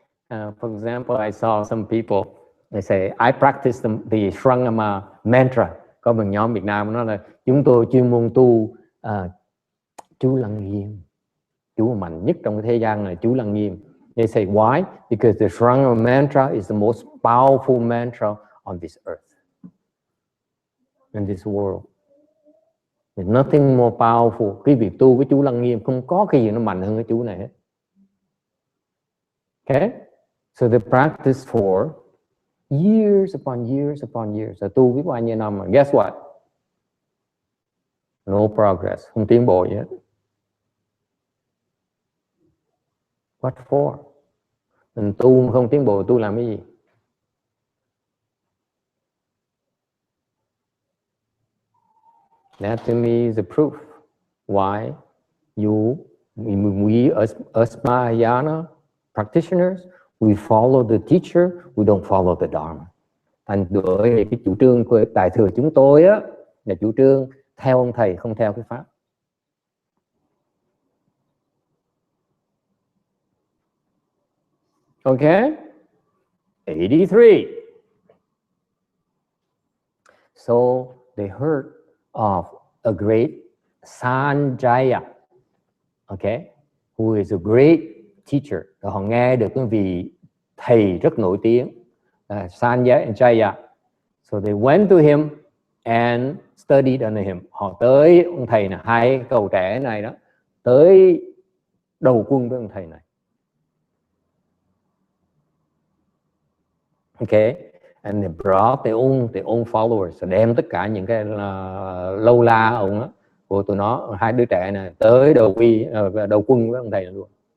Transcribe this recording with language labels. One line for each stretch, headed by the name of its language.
English: For example, I saw some people, they say, I practice the Shrangama mantra.
Vietnamese: Có một nhóm Việt Nam nói là chúng tôi chuyên môn tu chú Lăng Nghiêm. Chú mạnh nhất trong cái thế gian là chú Lăng Nghiêm.
English: They say, why? Because the Shrangama mantra is the most powerful mantra on this earth, in this world. There's nothing more powerful.
Vietnamese: Cái việc tu với chú Lăng Nghiêm không có cái gì nó mạnh hơn cái chú này hết.
English: Okay? So they practice for years upon years upon years.
Vietnamese: Rồi tu biết bao nhiêu năm mà guess what? No progress, không tiến bộ gì hết. What for? Mình tu mà không tiến bộ, tu làm cái gì?
English: That to me is a proof why we as Mahayana practitioners, we follow the teacher, we don't follow the Dharma.
Vietnamese: Thành bởi cái chủ trương của Đại thừa chúng tôi á là chủ trương theo ông thầy, không theo cái pháp.
English: Okay? 83. So they heard of a great Sanjaya, okay, who is a great teacher.
Vietnamese: Rồi họ nghe được cái vị thầy rất nổi tiếng, Sanjaya.
English: So they went to him and studied under him.
Vietnamese: Họ tới ông thầy này, hai cậu trẻ này đó, tới đầu quân với ông thầy này. Okay, and they brought their own followers, đem tất cả những cái lâu la ông đó của tụi nó, hai đứa trẻ này tới đầu quân với ông thầy này luôn.